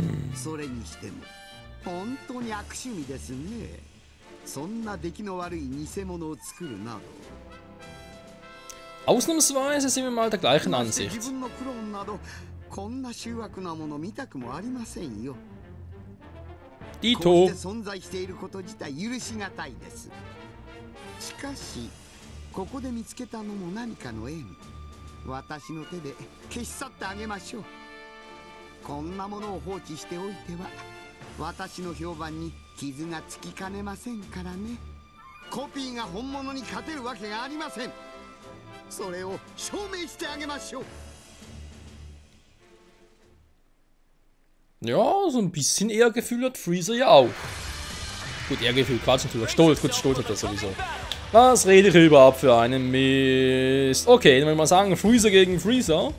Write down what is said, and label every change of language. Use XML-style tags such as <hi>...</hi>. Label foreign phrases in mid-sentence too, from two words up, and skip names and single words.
<ja>それにしても本当に悪趣味ですね。そんな出来の悪い偽物を作るなど。</ja> <de>Ausnahmsweise sind wir mal der gleichen</de> <ja>自</ja> <de>Ansicht.</de> <ja>分のクローンなどこんな醜悪なもの見たくもありませんよ。こう</ja> <de>Dito.</de> <ja>して存在していること自体許しがたいです。しかしここで見つけたのも何かの縁。私の手で消し去ってあげましょう。こんなものを放置しておいては私の評判に傷がつきかねませんからね。コピーが本物に勝てるわけがありません。それを証明してあげましょう。</ja> <de>Ja, so ein bisschen Ehrgefühl hat Freezer ja auch. Gut, Ehrgefühl, Quatsch natürlich. Stolz, gut, Stolz hat er sowieso. Was rede ich überhaupt für einen Mist? Okay, dann würde ich mal sagen, Freezer gegen Freezer.</de>